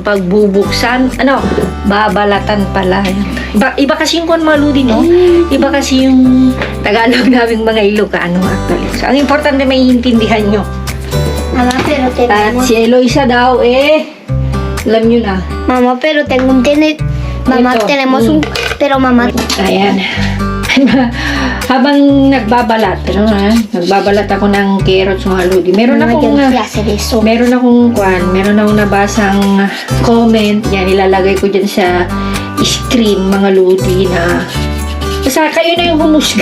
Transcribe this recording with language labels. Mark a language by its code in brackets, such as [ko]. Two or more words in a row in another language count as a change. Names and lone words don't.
[tl] Pagbubuksan, babalatan pala. Iba kasi yung mga lodi, no? Iba kasi yung Tagalog naming mga Ilocano actually. So ang importante may intindihan nyo. Mama, pero At si Eloisa daw, alam nyo na. Mama, pero Mama, Ito. [es] tenemos un... Pero mama... [tl] Ayan. Habang nagbabalat, nagbabalat ako ng carrots mga lodi. Meron akong nabasang comment. Yan, ilalagay ko dyan sa screen mga lodi na basta kayo na yung humusga.